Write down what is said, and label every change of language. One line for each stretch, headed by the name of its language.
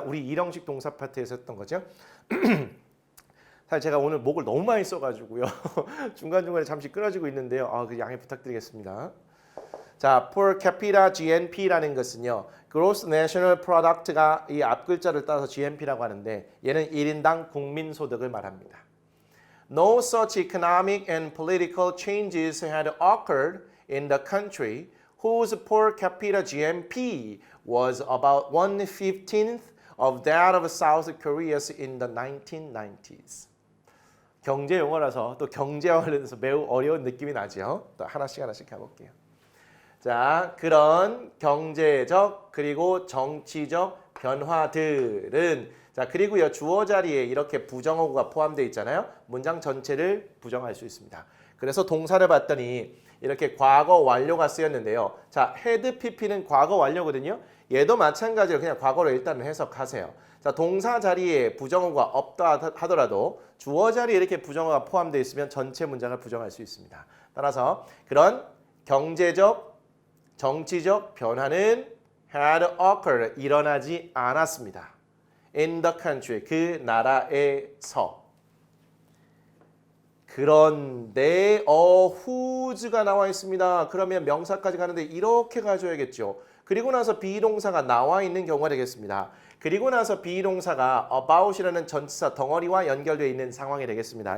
Korean: 우리 일형식 동사 파트에서 했던 거죠. 사실 제가 오늘 목을 너무 많이 써가지고요. 중간중간에 잠시 끊어지고 있는데요. 그 양해 부탁드리겠습니다. 자, per capita GNP라는 것은요. Gross National Product가 이 앞글자를 따서 GNP라고 하는데 얘는 1인당 국민소득을 말합니다.
English: No such economic and political changes had occurred in the country whose per capita GNP was about 1/15th of that of South Korea's in the 1990s.
Korean: 경제 용어라서 또 경제와 관련해서 매우 어려운 느낌이 나죠. 또 하나씩 가볼게요. 자, 그런 경제적 그리고 정치적 변화들은 그리고요 주어 자리에 이렇게 부정어구가 포함되어 있잖아요. 문장 전체를 부정할 수 있습니다. 그래서 동사를 봤더니 이렇게 과거 완료가 쓰였는데요. 자, had pp는 과거 완료거든요. 얘도 마찬가지로 그냥 과거로 일단은 해석하세요. 자, 동사 자리에 부정어가 없다 하더라도 주어 자리에 이렇게 부정어가 포함되어 있으면 전체 문장을 부정할 수 있습니다. 따라서 그런 경제적, 정치적 변화는 had occurred, 일어나지 않았습니다.
English: in the country, 그 나라에서.
Korean: 그런데 whose가 나와 있습니다. 그러면 명사까지 가는데 이렇게 가져야겠죠. 그리고 나서 비동사가 나와 있는 경우가 되겠습니다. 그리고 나서 비동사가 about이라는 전치사 덩어리와 연결되어 있는 상황이 되겠습니다.